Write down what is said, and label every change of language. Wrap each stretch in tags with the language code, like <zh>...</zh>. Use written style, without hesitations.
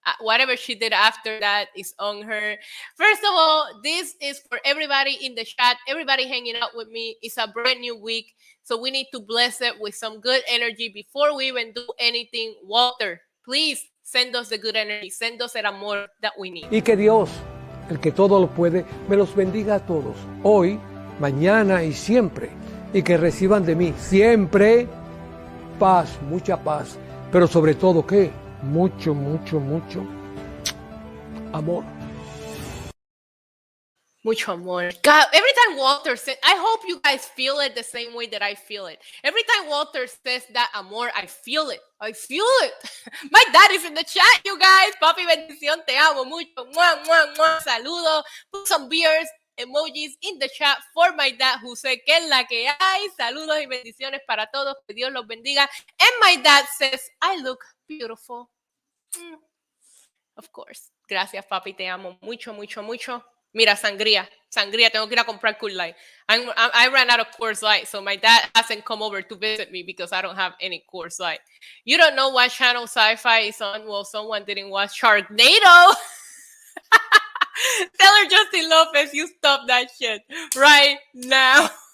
<en>Whatever she did after that is on her. First of all, this is for everybody in the chat, everybody hanging out with me. It's a brand new week, so we need to bless it with some good energy before we even do anything. Walter, please send us the good energy, send us</en> <es>el amor</es> <en>that we need.</en> <es>Y que Dios, el que todo lo puede, me los bendiga a todos, hoy, mañana y siempre, y que reciban de mí siempre paz, mucha paz, pero sobre todo, ¿qué? Mucho, mucho, mucho amor. Mucho amor.</es> <en>God, every time Walter says, I hope you guys feel it the same way that I feel it. Every time Walter says that amor, I feel it. I feel it. My dad is in the chat, you guys.</en> <es>Papi, bendición, te amo mucho. Mua, mua, mua. Saludo.</es> <en>Put some beers, emojis in the chat for my dad, who said</en> <es>que es la que hay. Saludos y bendiciones para todos. Que Dios los bendiga.</es> <en>And my dad says, I look beautiful. Of course.</en> <es>Gracias, papi. Te amo mucho, mucho, mucho. Mira, sangría. Sangría. Tengo que ir a comprar Cool Light.</es> <en>I ran out of Coors Light, so my dad hasn't come over to visit me because I don't have any Coors Light. You don't know what channel Sci-Fi is on? Well, someone didn't watch Sharknado. Tell her, Justin Lopez, you stop that shit right now.</en>